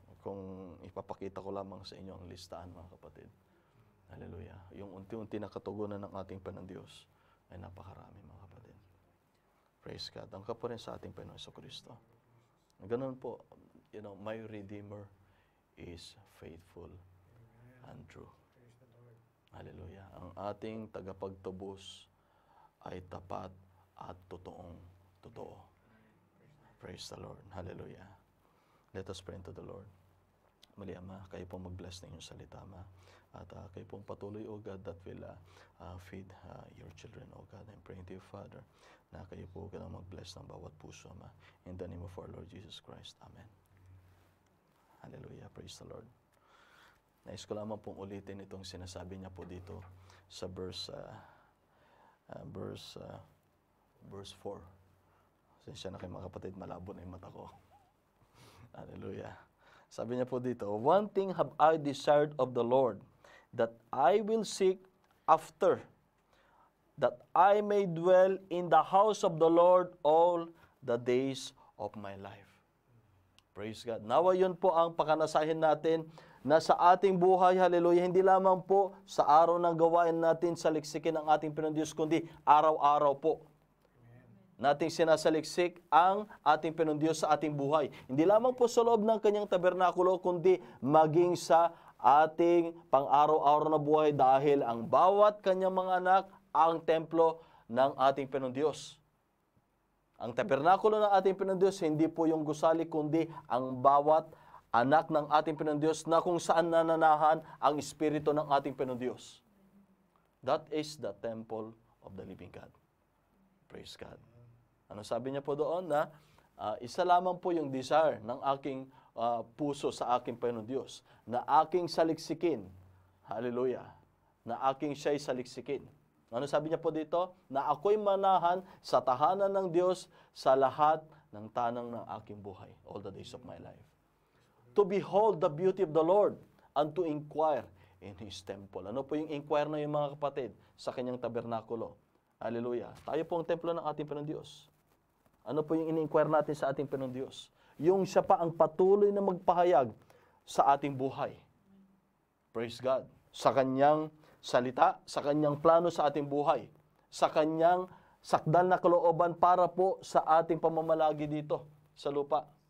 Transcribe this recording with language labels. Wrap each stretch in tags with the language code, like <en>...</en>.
<tl>Kung ipapakita ko lamang sa inyo ang listahan mga kapatid, hallelujah, yung unti-unti na katugunan ng ating Panginoon Diyos ay napakarami mga kapatid.</tl> <en>Praise God.</en> <tl>Ang kapurihan sa ating Panginoon Jesucristo. Ganun po,</tl> <en>you know, my Redeemer is faithful and true. Hallelujah.</en> <tl>Ang ating tagapagtubos ay tapat at totoo.</tl> <en>Praise the Lord. Hallelujah. Let us pray to the Lord.</en> <tl>Muli, Ama, kayo pong mag-bless ng inyong salita, Ama. At kayo pong patuloy,</tl> <en>O God, that will feed your children, O God. I'm praying to you, Father,</en> <tl>na kayo po mag-bless ng bawat puso, Ama.</tl> <en>In the name of our Lord Jesus Christ. Amen. Hallelujah. Praise the Lord.</en> <tl>Nais ko lamang pong ulitin itong sinasabi niya po dito sa verse 4. Sensya na kayo mga kapatid, malabo na yung mata ko. Hallelujah. Sabi niya po dito,</tl> <en>one thing have I desired of the Lord, that I will seek after, that I may dwell in the house of the Lord all the days of my life. Praise God.</en> <tl>Nawa yun po ang pakanasahin natin na sa ating buhay, hallelujah, hindi lamang po sa araw ng gawain natin saliksikin ang ating Panginoon Diyos, kundi araw-araw po nating sinasaliksik ang ating Panginoon Diyos sa ating buhay. Hindi lamang po sa loob ng kanyang tabernakulo, kundi maging sa ating pang-araw-araw na buhay dahil ang bawat kanyang mga anak ang templo ng ating Panginoon Diyos. Ang tabernakulo ng ating Panginoon Diyos, hindi po yung gusali, kundi ang bawat anak ng ating Panginoon Diyos na kung saan nananahan ang Espiritu ng ating Panginoon Diyos.</tl> <en>That is the temple of the living God. Praise God.</en> <tl>Ano sabi niya po doon na isa lamang po yung desire ng aking puso sa aking Panginoon Diyos na aking saliksikin. Hallelujah. Na aking siya'y saliksikin. Ano sabi niya po dito? Na ako'y manahan sa tahanan ng Diyos sa lahat ng tanang ng aking buhay.</tl> <en>All the days of my life. To behold the beauty of the Lord and to inquire in His temple.</en> <tl>Ano po yung inquire na yung mga kapatid sa kanyang tabernakulo? Hallelujah. Tayo po ang templo ng ating Panginoon Diyos. Ano po yung in-inquire natin sa ating Panginoon Diyos? Yung siya pa ang patuloy na magpahayag sa ating buhay.</tl> <en>Praise God.</en> <tl>Sa kanyang salita, sa kanyang plano sa ating buhay, sa kanyang sakdal na kalooban para po sa ating pamamalagi dito sa lupa.</tl>